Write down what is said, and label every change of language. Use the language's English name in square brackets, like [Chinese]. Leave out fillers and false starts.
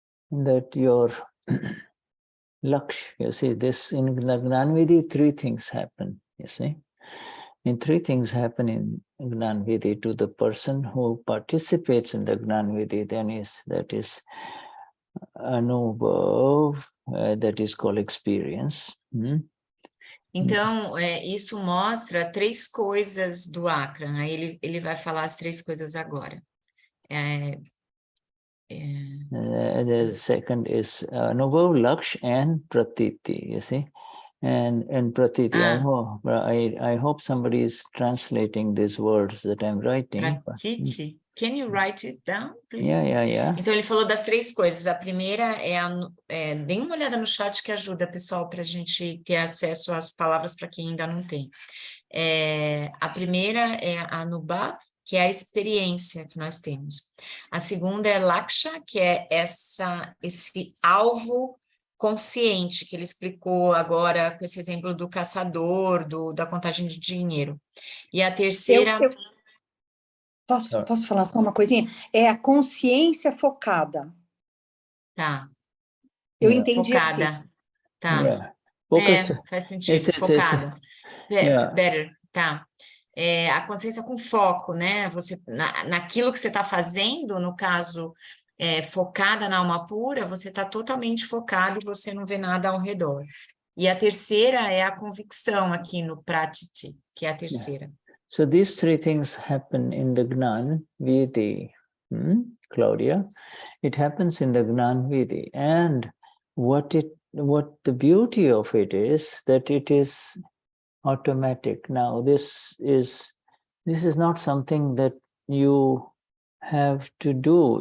[English] that your laksh, you see, this in Gnanvidhi, three things happen, you see. And three things happen in Gnanvidhi to the person who participates in the Gnanvidhi, that is Anubhav, that is called experience. [Portuguese] Então, isso mostra três coisas do Akram. Aí ele vai falar as três coisas agora. [English] The second is Anubhav, Laksh, and Pratiti, you see. And Pratiti, I hope somebody is translating these words that I'm writing. Pratiti? Can you write it down, please? Yeah. [Portuguese] Então, ele falou das três coisas. A primeira deem uma olhada no chat que ajuda, pessoal, para a gente ter acesso às palavras para quem ainda não tem. A primeira é a Anubhav, que é a experiência que nós temos. A segunda é Laksha, que é esse alvo consciente, que ele explicou agora com esse exemplo do caçador, da contagem de dinheiro. E a terceira... Posso falar só uma coisinha? É a consciência focada. Tá. Eu entendi focada. assim. Tá. Faz sentido. Focada. [English] Better. [Portuguese] Tá. A consciência com foco, né? Você, naquilo que você está fazendo, no caso, focada na alma pura, você está totalmente focado e você não vê nada ao redor. E a terceira é a convicção aqui no Pratiti, que é a terceira. [English] So these three things happen in the Gnan Vidhi, Claudia. It happens in the Gnan Vidhi, and what the beauty of it is that it is automatic. Now this is not something that you have to do.